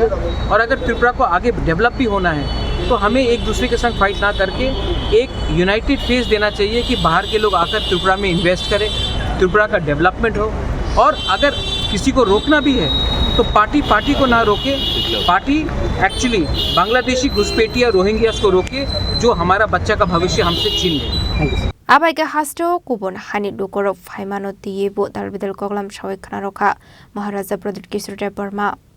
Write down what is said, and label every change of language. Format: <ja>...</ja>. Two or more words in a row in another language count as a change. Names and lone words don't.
<hi>और अगर त्रिपुरा को आगे डेवलप भी होना है तो हमें एक दूसरे के संग फाइट ना करके एक</hi> <en>united face</en> <hi>देना चाहिए कि बाहर के लोग आकर त्रिपुरा में इन्वेस्ट करें, त्रिपुरा का डेवलपमेंट हो। और अगर किसी को रोकना भी है तो पार्टी को ना रोके,</hi> <en>party actually</en> <hi>बांग्लादेशी घुसपैठिया रोहिंग्यास को रोके जो हमारा बच्चा का भविष्य हमसे छीन ले।</hi> <trp>Abai hasto kubon hani dukorok faimano tiebo darbidal koglam shawai khana rokha Maharaja Pradit Kishore Dev Burma</trp>